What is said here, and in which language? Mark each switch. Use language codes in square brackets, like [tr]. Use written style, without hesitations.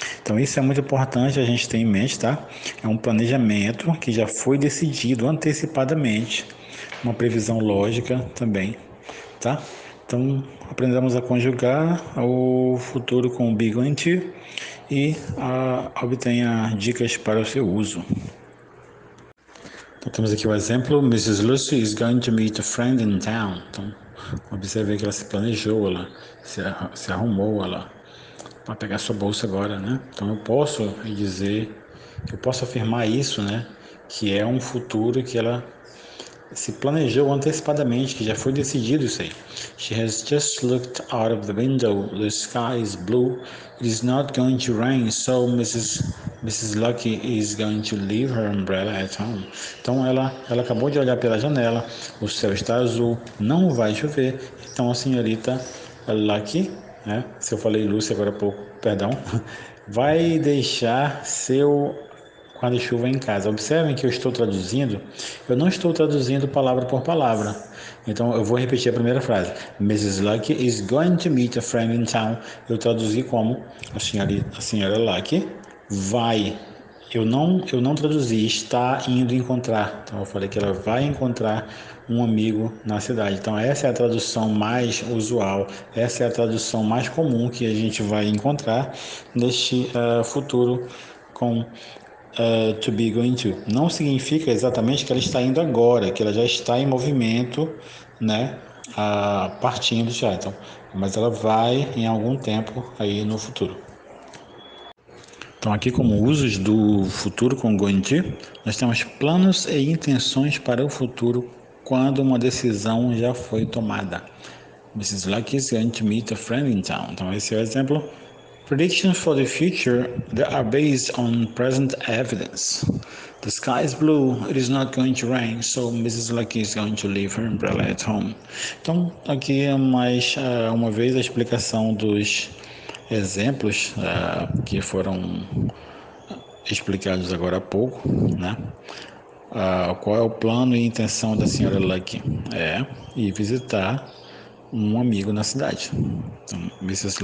[pt] Então isso é muito importante a gente ter em mente, tá? É um planejamento que já foi decidido antecipadamente, uma previsão lógica também, tá? Então aprendemos a conjugar o futuro com be, going to e obtenha dicas para o seu uso. Então, temos aqui o exemplo: Mrs. [en] Lucy is going to meet a friend in town. [pt] Então, observe que ela se planejou, ela se arrumou, ela para pegar sua bolsa agora, né? Então, eu posso afirmar isso, né? Que é um futuro que ela se planejou antecipadamente, que já foi decidido isso aí. [en] She has just looked out of the window. The sky is blue. It is not going to rain, so Mrs. Lucky is going to leave her umbrella at home. [pt] Então ela acabou de olhar pela janela. O céu está azul, não vai chover. Então a senhorita Lucky, né? Se eu falei Lucy agora há pouco, perdão, vai deixar seu guarda-chuva em casa. Observem que eu não estou traduzindo palavra por palavra. Então eu vou repetir a primeira frase. [en] Mrs. Lucky is going to meet a friend in town. [pt] Eu traduzi como a senhora Lucky vai. Eu não traduzi está indo encontrar. Então eu falei que ela vai encontrar um amigo na cidade. Então essa é a tradução mais usual, essa é a tradução mais comum que a gente vai encontrar neste futuro com to be going to. Não significa exatamente que ela está indo agora, que ela já está em movimento, né? Partindo já. Então, mas ela vai em algum tempo aí no futuro. Então, aqui como usos do futuro com going to, nós temos planos e intenções para o futuro quando uma decisão já foi tomada. [en] Mrs. Lucky is going to meet a friend in town. [pt] Então, esse é o exemplo. [en] Predictions for the future that are based on present evidence. The sky is blue, it is not going to rain, so Mrs. Lucky is going to leave her umbrella at home. [pt] Então, aqui é mais uma vez a explicação dos exemplos que foram explicados agora há pouco, né? Qual é o plano e intenção da senhora Lucky? É ir visitar um amigo na cidade. Então, Mrs.